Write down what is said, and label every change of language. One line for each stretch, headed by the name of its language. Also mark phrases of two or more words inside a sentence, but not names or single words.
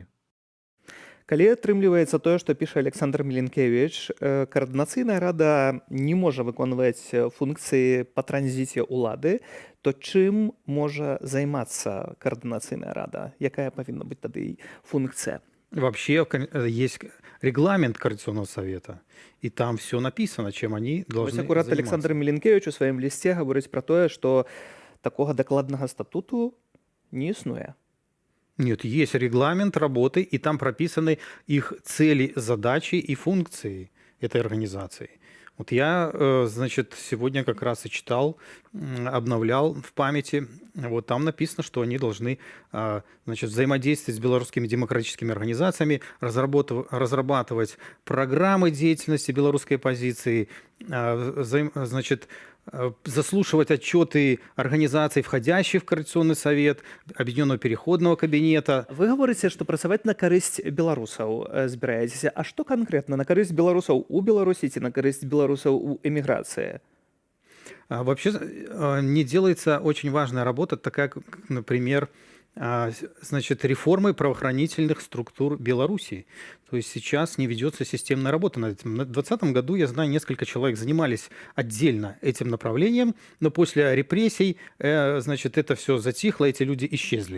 Belarusian: Калі атрымліваецца тое, што піша Александр Миленкевич, Координацыйная рада не можа выконваць функцыі па транзіце ўлады, то чым можа займацца Координацыйная рада? Якая павінна быць тады функцыя?
Russian: Вообще есть регламент Координационного совета, и там все написано, чем они должны
Belarusian: Вось акурат
Russian: заниматься.
Belarusian: Александр Міленкевич у сваім лісце гаворыць пра тое, што такога дакладнага статуту не існуе.
Russian: Нет, есть регламент работы, и там прописаны их цели, задачи и функции этой организации. Вот я, значит, сегодня как раз и читал, обновлял в памяти. Вот там написано, что они должны, значит, взаимодействовать с белорусскими демократическими организациями, разрабатывать программы деятельности белорусской оппозиции, значит, заслушивать отчеты организаций, входящих в Координационный совет, Объединенного переходного кабинета. Вы говорите,
Belarusian: што працаваць на карысць беларусаў збіраецеся. А што канкрэтна на карысць беларусаў у Беларусі ці на карысць беларусаў у эміграцыі?
Russian: Вообще не делается очень важная работа, такая, как, например, значит, реформы правоохранительных структур Беларуси. То есть сейчас не ведется системная работа над этим. В 2020 году, я знаю, несколько человек занимались отдельно этим направлением, но после репрессий, значит, это все затихло, эти люди исчезли.